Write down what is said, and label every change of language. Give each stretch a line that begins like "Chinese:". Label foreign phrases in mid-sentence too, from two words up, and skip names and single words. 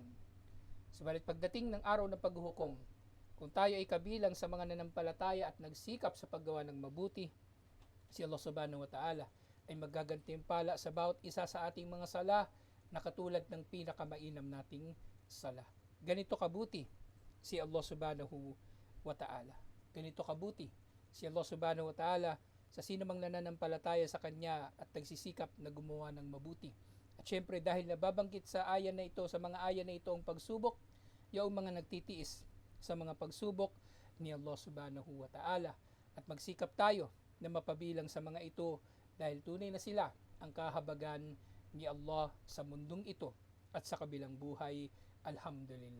Filipino: Subalit pagdating ng araw ng paghuhukom, kung tayo ay kabilang sa mga nanampalataya at nagsikap sa paggawa ng mabuti, si Allah
Arabic: سبحانه وتعالى
Filipino: ay magagantimpala sa bawat isa sa ating mga sala na katulad ng pinakamainam nating sala. Ganito kabuti si Allah
Arabic: سبحانه وتعالى.
Filipino: Ganito kabuti si Allah
Arabic: سبحانه وتعالى
Filipino: sa sino mang nananampalataya sa Kanya at nagsisikap na gumawa ng mabuti. At syempre dahil nababanggit sa aya na ito, sa mga aya na ito ang pagsubok, yung mga nagtitiis sa mga pagsubok ni Allah
Arabic: سبحانه وتعالى.
Filipino: At magsikap tayo na mapabilang sa mga ito dahil tunay na sila ang kahabagan ni Allah sa mundong ito at sa kabilang buhay. Alhamdulillah.